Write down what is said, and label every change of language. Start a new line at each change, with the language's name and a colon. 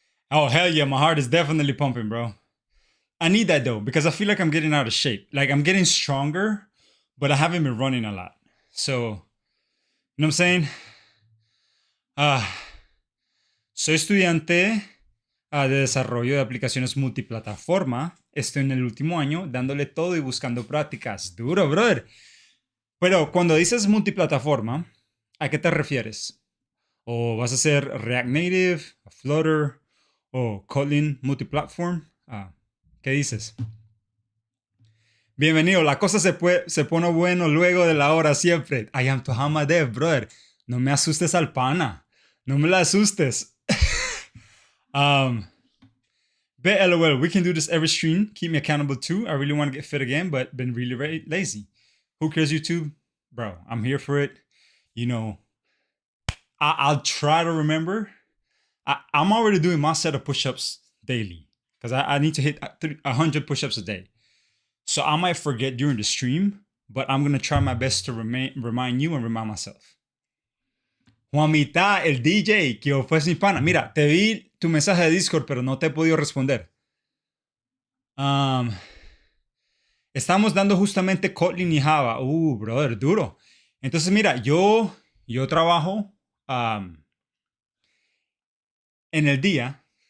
English: Oh, hell yeah, my heart is definitely pumping, bro. I need that though, because I feel like I'm getting out of shape. Like I'm getting stronger, but I haven't been running a lot. So, you know what I'm saying?
Spanish: Ah, soy estudiante de desarrollo de aplicaciones multiplataforma. Estoy en el último año dándole todo y buscando prácticas. Duro, brother. Pero cuando dices multiplataforma, ¿a qué te refieres? ¿O vas a hacer React Native, Flutter o Kotlin Multiplatform? ¿Qué dices? Bienvenido, la cosa se pone bueno luego de la hora siempre.
English: I am Tohama Dev, brother.
Spanish: No me asustes al pana. No me la asustes.
English: Bet LOL, we can do this every stream. Keep me accountable too. I really want to get fit again, but been really lazy. Who cares, YouTube? Bro, I'm here for it. You know, I'll try to remember. I'm already doing my set of push-ups daily because I need to hit 100 push-ups a day. So I might forget during the stream, but I'm going to try my best to remind you and remind myself.
Spanish: Juanita, el DJ, que fue mi pana. Mira, te vi tu mensaje de Discord, pero no te he podido responder. Estamos dando justamente Kotlin y Java. Brother, duro. Entonces, mira, yo trabajo en el día.